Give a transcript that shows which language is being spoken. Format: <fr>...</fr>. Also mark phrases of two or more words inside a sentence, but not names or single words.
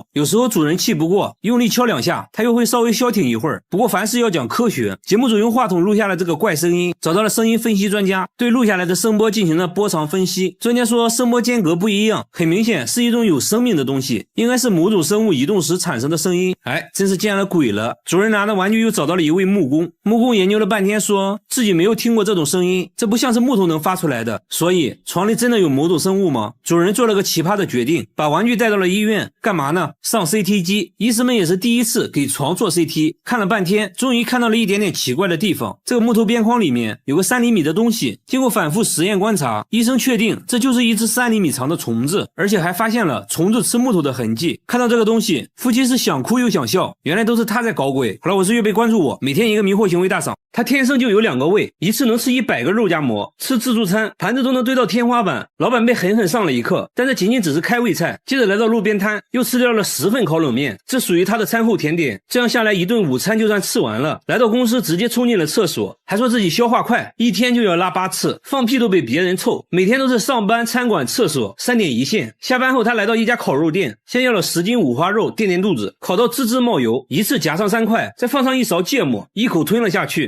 <zh>有時候主人氣不過，用力敲2下，他又會稍微消停一會兒。不過凡事要講科學，節目組用話筒錄下了這個怪聲音，找到了聲音分析專家，對錄下來的聲波進行了波長分析。專家說聲波間隔不一樣，很明顯是一種有生命的東西，應該是某種生物移動時產生的声音。哎，真是見了鬼了。主人拿的玩具又找到了一位木工，木工研究了半天，說自己沒有聽過這種聲音，這不像是木頭能發出來的。所以床裡真的有某種生物嗎？主人做了個奇葩的決定，把玩具帶到了醫院，幹嘛呢？上 CT 機。醫生們也是第一次給床做 CT， 看了半天，終於看到了一點點奇怪的地方。這個木頭邊框裡面有個3厘米的東西，經過反覆實驗觀察，醫生確定這就是一只3厘米長的蟲子，而且還發現了蟲子吃木頭的痕跡。看到這個東西，夫妻是想哭又想笑，原來都是他在搞鬼。好了，我是月贝，關注我，每天一個迷惑行為大賞。他天生就有2個胃，一次能吃100個肉夹馍，吃自助餐盤子都能堆到天花板。老板被狠狠上了一課，但這僅僅只是開胃菜。接着來到路邊攤，又吃掉了10份烤冷麵，這屬於他的餐後甜點。這樣下來一頓午餐就算吃完了。來到公司直接衝進了廁所，還說自己消化快，一天就要拉8次，放屁都比別人臭。每天都是上班、餐館、廁所3點一線。下班後他來到一家烤肉店，先要了10斤五花肉墊墊肚子，烤到滋滋冒油，一次夾上3塊，再放上一勺芥末，一口吞了下去。</zh>